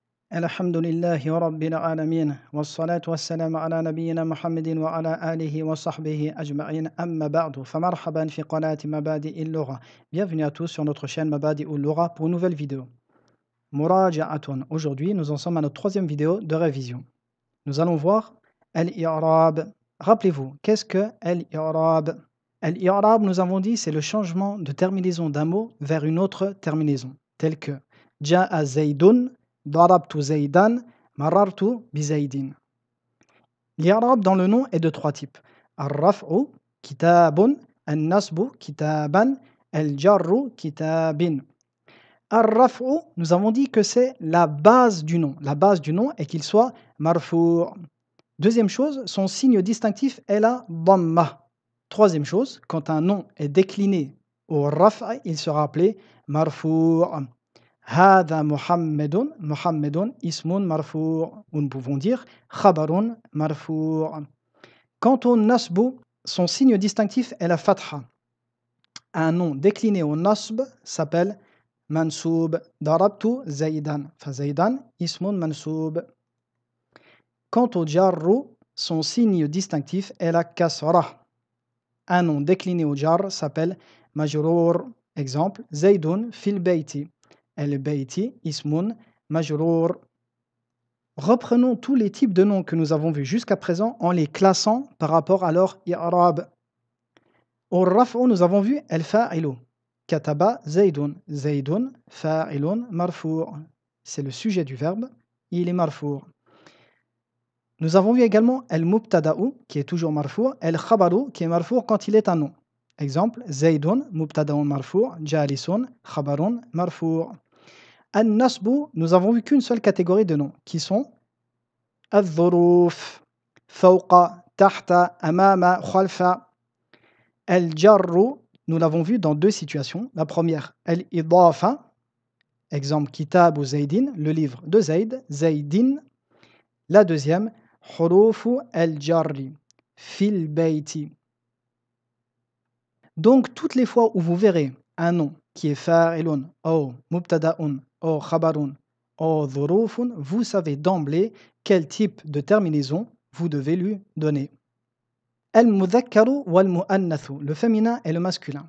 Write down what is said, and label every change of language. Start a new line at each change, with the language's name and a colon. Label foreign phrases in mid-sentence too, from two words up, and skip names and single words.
Arabic: الحمد لله رب العالمين والصلاة والسلام على نبينا محمد وعلى آله وصحبه أجمعين أما بعد فمرحبا في قناة مبادئ اللغة.
French: Bienvenue à tous sur notre chaîne Mabadi Lugha pour une nouvelle vidéo. Muraja'atun. Aujourd'hui, nous en sommes à notre troisième vidéo de révision. Nous allons voir Al-I'rab. Rappelez-vous, qu'est-ce que Al-I'rab? Al-I'rab, nous avons dit, c'est le changement de terminaison d'un mot vers une autre terminaison, tel que
Arabic: جاء زيد، ضربت زيدا، مررت بزيد.
French: L'I'rab dans le nom est de trois types.
Arabic: الرفع، كتاب، النصب، كتابا، الجر، كتاب.
French: Al-Raf'u, nous avons dit que c'est la base du nom. La base du nom est qu'il soit marfou'. Deuxième chose, son signe distinctif est la dhamma. Troisième chose, quand un nom est décliné au raf'a, il sera appelé marfou'.
Arabic: هذا محمد، محمد اسم مرفوع'.
French: Ou nous pouvons dire
Arabic: خبر مرفوع'.
French: Quant au nasbu, son signe distinctif est la fatha. Un nom décliné au nasb s'appelle mansoub.
Arabic: ضربت زيدا. فزيدا اسم منصوب.
French: Quant au jarru, son signe distinctif est la kasra. Un nom décliné au jar s'appelle majrour. Exemple,
Arabic: زيد في البيت. البيت اسم مجرور.
French: Reprenons tous les types de noms que nous avons vus jusqu'à présent en les classant par rapport à leur i'rab. Au raf'u, nous avons vu el fa'ilu.
Arabic: كتب زيد. زيد فاعل مرفوع'.
French: C'est le sujet du verbe, il est marfou'. Nous avons vu également al-mubtada'u qui est toujours marfou', al-khabaru qui est marfou' quand il est un nom. Exemple,
Arabic: زيد، مبتدأ مرفوع، جالس، خبر مرفوع'.
French: Al-nasbu, nous avons vu qu'une seule catégorie de noms qui sont
Arabic: الظروف، فوق، تحت، أمام، خلف.
French: Al-jarru, nous l'avons vu dans deux situations. La première, al-idafa, exemple, kitab ou Zaydin, le livre de Zayd, Zaydin. La deuxième,
Arabic: حروف الجر، في البيت.
French: Donc, toutes les fois où vous verrez un nom qui est fa'ilun, ou mubtada'un, ou khabarun, ou dhurufun, vous savez d'emblée quel type de terminaison vous devez lui donner.
Arabic: المذكر والمؤنث,
French: le féminin et le masculin.